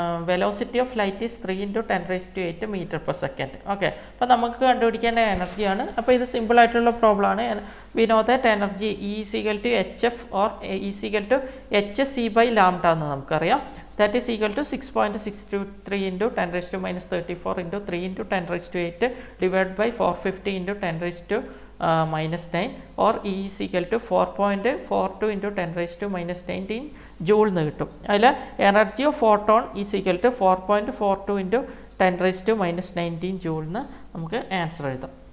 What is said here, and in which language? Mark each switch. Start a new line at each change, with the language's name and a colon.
English: Velocity of light is 3 × 10⁸ metre per second.
Malayalam: Okay, അപ്പോൾ നമുക്ക് കണ്ടുപിടിക്കേണ്ട എനർജിയാണ്. അപ്പോൾ ഇത് സിമ്പിളായിട്ടുള്ള പ്രോബ്ലമാണ്.
English: we know that energy E is equal to HF or E is equal to hc/λ
Malayalam: എന്ന് നമുക്കറിയാം.
English: That is equal to 6.63 × 10⁻34 × 3 × 10⁸ divided by 450 × 10⁻9 or E is equal to 4.42 × 10⁻19 joule
Malayalam: എന്ന് കിട്ടും. അതിൽ
English: energy of photon is equal to
Malayalam: 4.42 × 10⁻19 joule എന്ന് നമുക്ക് answer എഴുതാം.